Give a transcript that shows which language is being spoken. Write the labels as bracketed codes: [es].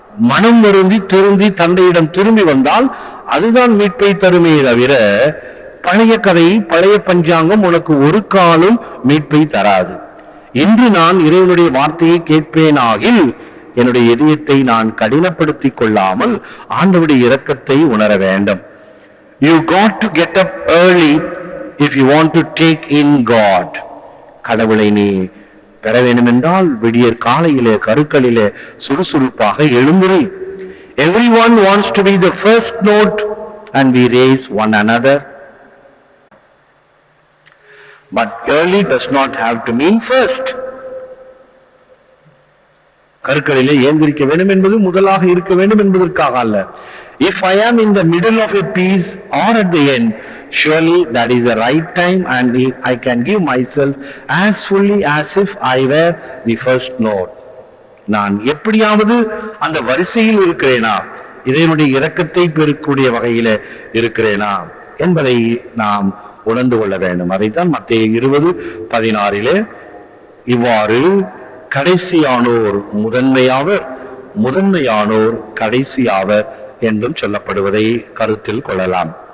[ta] மனம் வருந்தி திருந்தி தந்தையிடம் திரும்பி வந்தால் அதுதான் மீட்பை தருமே தவிர பழைய கதை, பழைய பஞ்சாங்கம் உனக்கு ஒரு காலம் மீட்பை தராது. இன்று நான் இறைவனுடைய வார்த்தையை கேட்பேனாகில் என்னுடைய இதயத்தை நான் கடினப்படுத்திக் கொள்ளாமல் ஆண்டவருடைய இரக்கத்தை உணர வேண்டும். [en] You got to get up early if you want to take in God. [ta] கடவுளை நீ பெற வேண்டும் என்றால் விடியற் காலையிலே கருக்களிலே சுறுசுறுப்பாக எழுந்திரு. [en] Everyone wants to be the first note and we raise one another. But early does not have to mean first. [ta] கருக்களிலே ஏந்திரிக்க வேண்டும் என்பது முதலாக இருக்க வேண்டும் என்பதற்காக அல்ல. [en] If I am in the middle of a piece or at the end, surely that is the right time and I can give myself as fully as if I were the first note. [ta] நான் எப்படியாவது அந்த வரிசையில் இருக்கிறேனா, இதனுடைய இரக்கத்தை பெறக்கூடிய வகையில இருக்கிறேனா என்பதை நாம் உணர்ந்து கொள்ள வேண்டும். அதைத்தான் மத்தேயு 20:16 இவ்வாறு கடைசியானோர் முதன்மையாவர், முதன்மையானோர் கடைசியாவர் என்றும் சொல்லப்படுவதை கருத்தில் கொள்ளலாம்.